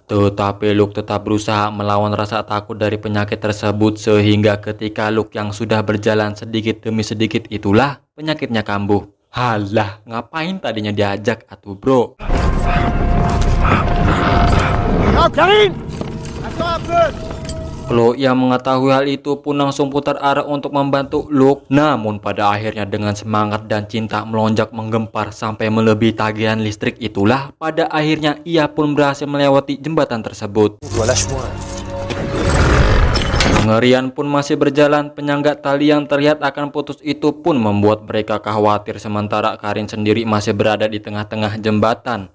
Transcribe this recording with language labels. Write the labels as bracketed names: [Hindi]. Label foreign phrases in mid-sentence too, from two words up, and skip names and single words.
[Indonesian] Tetapi Luke tetap berusaha melawan rasa takut dari penyakit tersebut, sehingga ketika Luke yang sudah berjalan sedikit demi sedikit itulah penyakitnya kambuh. Halah, ngapain tadinya diajak atuh bro? Karin! [French] Attends un peu! [Indonesian] Chloe yang mengetahui hal itu pun langsung putar arah untuk membantu Luke. Namun pada akhirnya dengan semangat dan cinta melonjak menggempar sampai melebihi tagihan listrik itulah pada akhirnya ia pun berhasil melewati jembatan tersebut. Pengerian pun masih berjalan, penyangga tali yang terlihat akan putus itu pun membuat mereka khawatir, sementara Karin sendiri masih berada di tengah-tengah jembatan.